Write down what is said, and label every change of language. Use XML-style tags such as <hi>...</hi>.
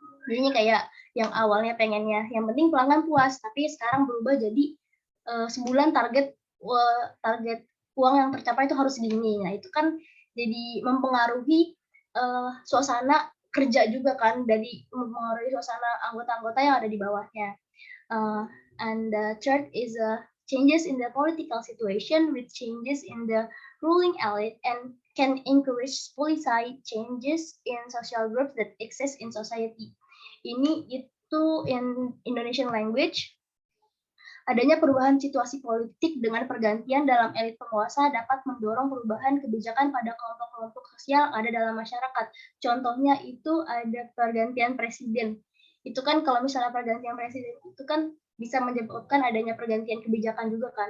<id>Jadinya kayak yang awalnya pengennya yang penting pelanggan puas, tapi sekarang berubah jadi sebulan target uang yang tercapai itu harus segini. Nah, itu kan jadi mempengaruhi suasana kerja juga kan, dari mempengaruhi suasana anggota-anggota yang ada di bawahnya.</id> <en>And the third is changes in the political situation with changes in the ruling elite and can encourage policy changes in social groups that exist in society.</en> <id>Ini itu</id> <en>in Indonesian language.</en> <id>Adanya perubahan situasi politik dengan pergantian dalam elit penguasa dapat mendorong perubahan kebijakan pada kelompok-kelompok sosial ada dalam masyarakat. Contohnya itu ada pergantian presiden. Itu kan kalau misalnya pergantian presiden itu kan bisa menyebabkan adanya pergantian kebijakan juga kan.</id>